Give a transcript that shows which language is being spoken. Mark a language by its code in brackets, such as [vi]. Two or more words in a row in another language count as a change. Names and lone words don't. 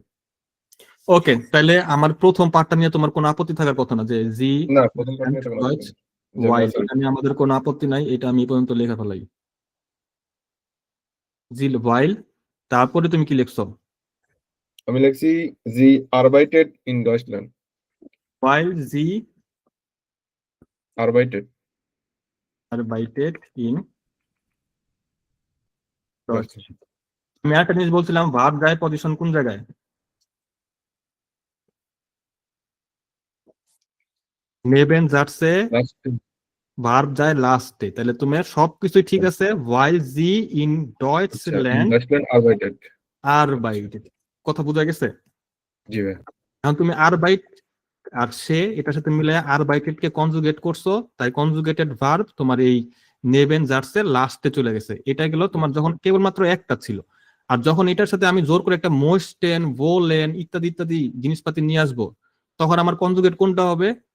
[bn] ওকে, তাহলে আমার প্রথম পার্টটা নিয়ে তোমার কোনো আপত্তি থাকার কথা না, যে জি না প্রথম part নিয়ে তো কোনো ডয়েচ কথা নেই। ওয়াই, General এটা নিয়ে আমাদের কোনো আপত্তি নাই, এটা আমি এই পর্যন্ত লেখা ফেলাই। জি ওয়াইল, তারপরে তুমি কি লিখছো? আমি লিখছি [de] sie arbeitet in Deutschland, weil sie arbeitet arbeitet in Deutsch। Deutschland। [bn] আমি একটা জিনিস বলছিলাম, ভার্ব যায় পজিশন কোন জায়গায়? নেবেন যাচ্ছে Last ভার্ব যায় লাস্টে, তাহলে তোমার সবকিছুই ঠিক আছে। [de] weil sie in [bn] আচ্ছা, [de] in ডয়েচল্যান্ড Deutschland arbeitet। [bn] আরবাইটেট, কথা বোঝা গেছে? জি ভাই। এখন তুমি আরবাইট আর সে এটার সাথে মিলে আরবাইটেড কে কনজুগেট করছো, তাই কনজুগেটেড ভার্ব তোমার এই নেবেন যাচ্ছে লাস্টে চলে গেছে। এটা গেল তোমার যখন কেবলমাত্র একটা ছিল। আর যখন এটার সাথে আমি জোর করে একটা [de] müssen wollen [bn] ইত্যাদি ইত্যাদি জিনিসপাতি নিয়ে আসবো, তখন আমার কনজুগেট কোনটা হবে?